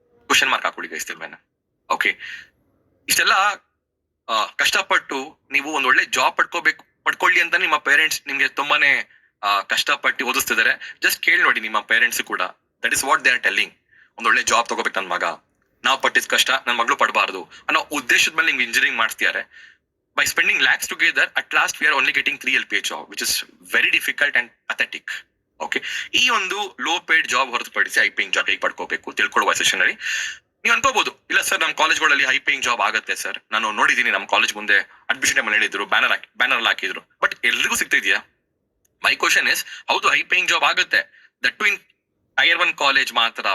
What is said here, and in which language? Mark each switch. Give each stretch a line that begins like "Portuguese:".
Kannada: Question mark ಹಾಕೊಳ್ಳಿ guys ಮೇಲೆ. Okay, ಇಷ್ಟೆಲ್ಲ ಕಷ್ಟಪಟ್ಟು ನೀವು ಒಂದ್ ಒಳ್ಳೆ ಜಾಬ್ ಪಡ್ಕೊಳ್ಳಿ ಅಂತ ನಿಮ್ಮ ಪೇರೆಂಟ್ಸ್ ನಿಮ್ಗೆ ತುಂಬಾನೇ ಕಷ್ಟಪಟ್ಟು ಓದಿಸ್ತಿದ್ದಾರೆ. ಜಸ್ಟ್ ಕೇಳಿ ನೋಡಿ ನಿಮ್ಮ ಪೇರೆಂಟ್ಸ್ ಕೂಡ,
English: That is what they are telling.
Kannada: ಒಂದ್ ಒಳ್ಳೆ ಜಾಬ್ ತಗೋಬೇಕು ನನ್ನ ಮಗ, ನಾವು ಪಟ್ಟಿದ್ ಕಷ್ಟ ನನ್ನ ಮಗಳು ಪಡಬಾರ್ದು ಅನ್ನೋ ಉದ್ದೇಶದ ಮೇಲೆ ನಿಮ್ಗೆ ಇಂಜಿನಿಯರಿಂಗ್ ಮಾಡ್ತಿದ್ದಾರೆ.
English: By spending lakhs together, at last we are only getting 3 LPA job, which is very difficult and pathetic.
Kannada: Okay, ಈ ಒಂದು ಲೋ ಪೇಡ್ ಜಾಬ್ ಹೊರತುಪಡಿಸಿ ಹೈ ಪೇಯಿಂಗ್ ಜಾಬ್ ಹೇಗೆ ಪಡ್ಕೋಬೇಕು ತಿಳ್ಕೊಳ್ಳುವ ಸೆಷನ್ ಅಲ್ಲಿ ನೀವು ಅನ್ಕೋಬಹುದು, ಇಲ್ಲ ಸರ್ ನಮ್ಮ ಕಾಲೇಜ್ಗಳಲ್ಲಿ ಹೈ ಪೇಯಿಂಗ್ ಜಾಬ್ ಆಗುತ್ತೆ ಸರ್, ನಾನು ನೋಡಿದೀನಿ ನಮ್ಮ ಕಾಲೇಜ್ ಮುಂದೆ ಅಡ್ಮಿಷನ್ ಟೈಮ್ ಹೇಳಿದ್ರು, ಬ್ಯಾನರ್ ಹಾಕಿದ್ರು, ಬಟ್ ಎಲ್ರಿಗೂ ಸಿಗ್ತಾ ಇದೆಯಾ?
English: My question is, ಹೌದು high paying job ಆಗುತ್ತೆ, that too in tier 1 college ಮಾತ್ರ.